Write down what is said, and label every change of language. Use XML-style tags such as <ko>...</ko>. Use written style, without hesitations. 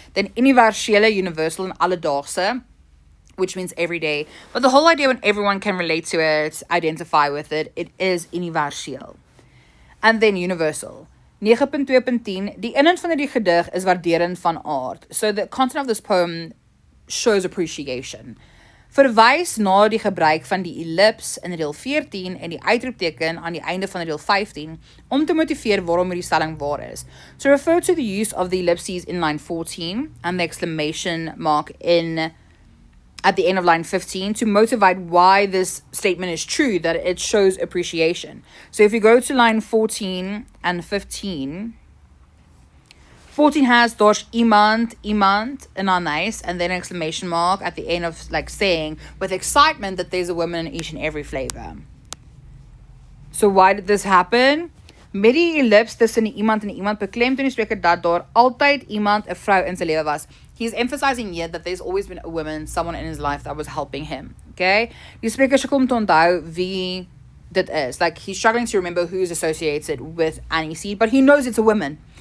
<en>Then universele, universal and alledaagse, which means everyday. But the whole idea when everyone can relate to it, identify with it, it is universeel. And then universal.</en> <af>9.2.10, die inhoud van die gedig is waarderend van aard.</af> <en>So the content of this poem shows appreciation.</en> <af>Verwys na die gebruik van die ellips in reël 14 en die uitroepteken aan die einde van reël 15 om te motiveer waarom hierdie stelling waar is.</af> <en>So refer to the use of the ellipses in line 14 and the exclamation mark in at the end of line 15 to motivate why this statement is true, that it shows appreciation. So if you go to line 14 and 15, 14 has</en> <af>daar's iemand in our nice,</af> <en>and then an exclamation mark at the end of like saying with excitement that there's a woman in each and every flavor. So why did this happen?</en> <af>Met die ellipse tussen iemand en iemand beklemtoon die spreker dat daar altyd iemand, 'n vrou in sy lewe was.</af> <en>He's emphasizing here that there's always been a woman, someone in his life that was helping him. Okay?</en> <af>Die spreker sukkel om te onthou wie dit is.</af> <en>Like, he's struggling to remember who's associated with Annie Seed, but he knows it's a woman.</en>